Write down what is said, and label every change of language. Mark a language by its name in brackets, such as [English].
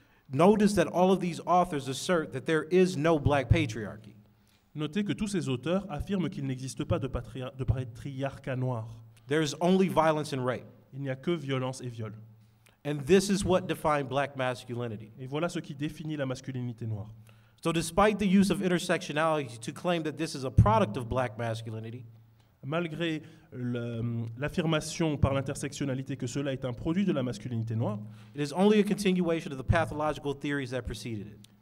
[English] Notice that all of these authors assert that there is no black patriarchy. [French] Notez que tous ces auteurs affirment qu'il n'existe pas de patriarcat noir. [English] There is only violence and rape. [French] Il n'y a que violence et viol. [English] And this is what defines black masculinity. [French] Et voilà ce qui définit la masculinité noire. [English] So despite the use of intersectionality to claim that this is a product of black masculinity, [French] Malgré l'affirmation par l'intersectionnalité que cela est un produit de la masculinité noire, [English] it is only a continuation of the pathological theories that preceded it.